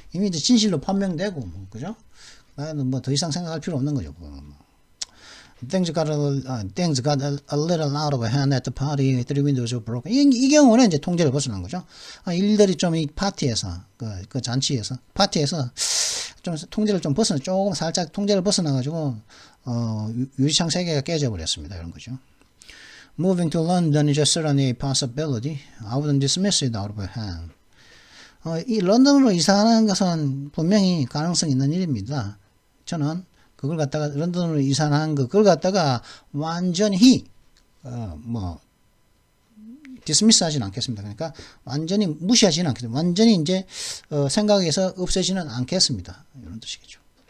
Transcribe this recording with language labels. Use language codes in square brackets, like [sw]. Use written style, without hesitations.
[ko] 이미 이제 진실로 판명되고 그죠? 나는 뭐 더 이상 생각할 필요 없는 거죠. [en] Things got a little out of hand at the party. Three windows were broken. [ko] 이 경우는 이제 통제를 벗어난 거죠. 일들이 좀 이 파티에서, 그 잔치에서, 파티에서 좀 통제를 좀 조금 살짝 통제를 벗어나가지고, 유리창 세계가 깨져버렸습니다. 이런 거죠. [en] Moving to London is certainly a possibility. I wouldn't dismiss it out of hand. [ko] 이 런던으로 이사하는 것은 분명히 가능성 있는 일입니다. 저는 그걸 갖다가 런던으로 이사한 그걸 갖다가 완전히 디스미스 하지는 않겠습니다. 그러니까 완전히 무시하지는 않겠습니다. 완전히 이제 생각에서 없애지는 않겠습니다. 이런 뜻이겠죠.